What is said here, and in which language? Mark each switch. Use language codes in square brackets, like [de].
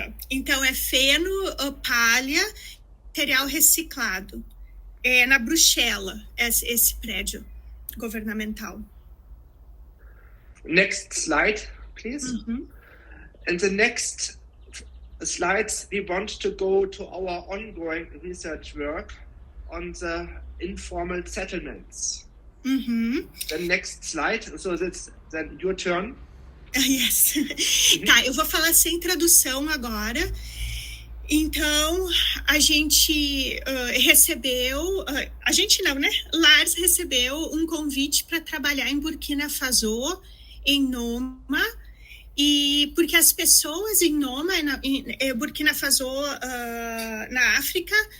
[pt] Então, é feno, palha, material reciclado. É na Bruxelas, esse prédio governamental. [en] Next slide, please. Mm-hmm. In the next slides, we want to go to our ongoing research work on the informal settlements. Mm-hmm. The next slide, so that's then your turn. Yes. [pt] Tá, eu vou falar sem tradução agora. Então, a gente recebeu... a gente não, né? Lars recebeu um convite para trabalhar em Burkina Faso, em Noma, e porque as pessoas em Noma, Burkina Faso, na África,